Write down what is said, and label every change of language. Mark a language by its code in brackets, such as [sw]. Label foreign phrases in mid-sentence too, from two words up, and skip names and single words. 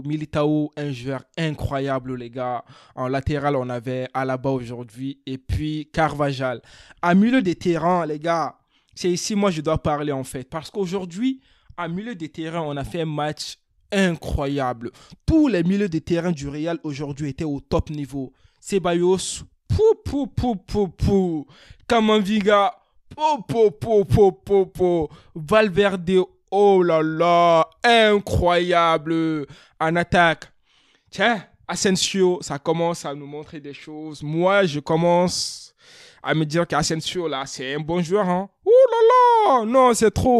[fr] Militao, un joueur incroyable, les gars. En latéral, on avait Alaba aujourd'hui et puis Carvajal. En milieu des terrains, les gars, c'est ici moi je dois parler en fait. Parce qu'aujourd'hui, en milieu des terrains, on a fait un match incroyable. Tous les milieux de terrain du Real aujourd'hui étaient au top niveau. Ceballos, pou pou pou pou pou. Kamavinga, pou pou pou pou pou pou. Valverde, oh là là, incroyable. En attaque, tiens, Asensio, ça commence à nous montrer des choses. Moi, je commence à me dire qu'Asensio, là, c'est un bon joueur, hein. Ouh là là, non, c'est trop.